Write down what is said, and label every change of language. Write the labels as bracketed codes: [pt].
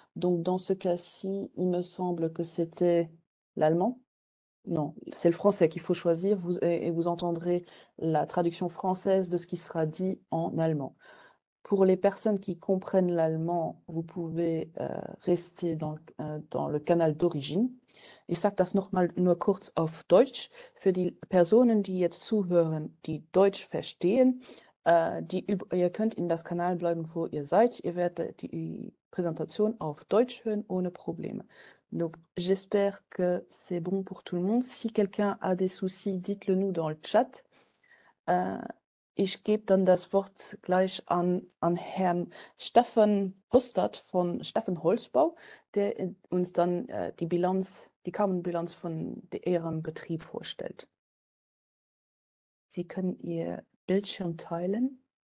[fr] Donc dans ce cas-ci, il me semble que c'était l'allemand. Non, c'est le français qu'il faut choisir et vous entendrez la traduction française de ce qui sera dit en allemand. Pour les personnes qui comprennent l'allemand, vous pouvez rester dans le Kanal d'origine. [de] Ich sage das nochmal nur kurz auf Deutsch. Für die Personen, die jetzt zuhören, die Deutsch verstehen, ihr könnt in das Kanal bleiben, wo ihr seid. Ihr werdet die Präsentation auf Deutsch hören, ohne Probleme. [fr] Donc, j'espère que c'est bon pour tout le monde. Si quelqu'un a des soucis, dites-le nous dans le chat. [de] Ich gebe dann das Wort gleich an Herrn Steffen Hustert von Steffen Holzbau, der uns dann die Carbon-Bilanz von Ihrem Betrieb vorstellt. Sie können Ihr Bildschirm teilen.